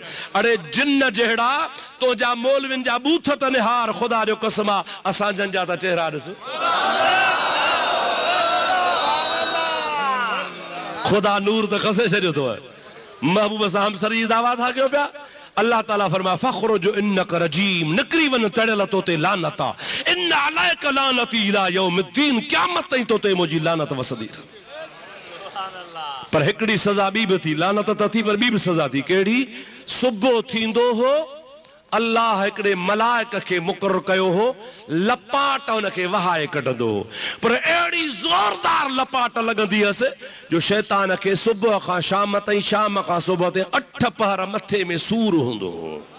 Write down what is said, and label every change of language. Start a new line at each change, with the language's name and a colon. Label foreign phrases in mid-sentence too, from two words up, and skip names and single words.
Sindhi: अड़े जिन जहिड़ा तुंहिंजा मौलविन जा बूथ त निहार, ख़ुदा जो कसम आहे असां जन जा त चेहरा ॾिस। खुदा नूर त खसे छॾियो अथव। महबूब सां हमसरी दावा था कयो पिया। अल्लाह ताला फरमा
Arabic: فاخرج إنك رجيم,
Sindhi: निकिरी वञ तड़ियल तो ते लानत आहे।
Arabic: إن عليك لعنتي إلى يوم الدين,
Sindhi: क़यामत ताईं तो ते मुंहिंजी लानत वसदी। पर हिकिड़ी सज़ा ॿी बि थी, लानत त थी पर ॿी बि सज़ा थी। कहिड़ी? सुबुह थींदो हो, अल्लाह हिकिड़े मलाइक खे मुक़ररु कयो हो, लपाट हुनखे वहाए कढंदो हो। पर अहिड़ी ज़ोरदार लपाट लॻंदी हुअसि जो शैतान खे सुबुह खां शाम ताईं, शाम खां सुबुह ताईं 8 पहर मथे में सूर हूंदो हो।